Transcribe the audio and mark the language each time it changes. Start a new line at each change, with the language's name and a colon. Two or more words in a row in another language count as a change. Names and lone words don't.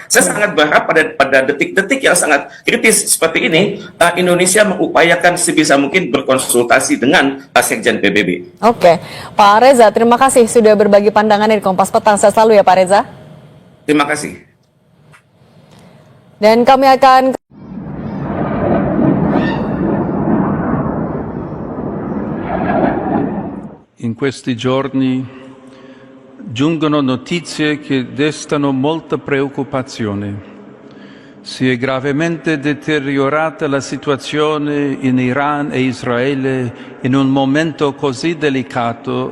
Indonesian: Saya sangat berharap pada detik-detik yang sangat kritis seperti ini, Indonesia mengupayakan sebisa mungkin berkonsultasi dengan Sekjen PBB. Oke, Pak Reza, terima kasih sudah berbagi pandangan di Kompas Petang. Saya selalu ya Pak Reza. Terima kasih. Dan kami akan
Italian: in questi giorni giungono notizie che destano molta preoccupazione. Si è gravemente deteriorata la situazione in Iran e Israele in un momento così delicato.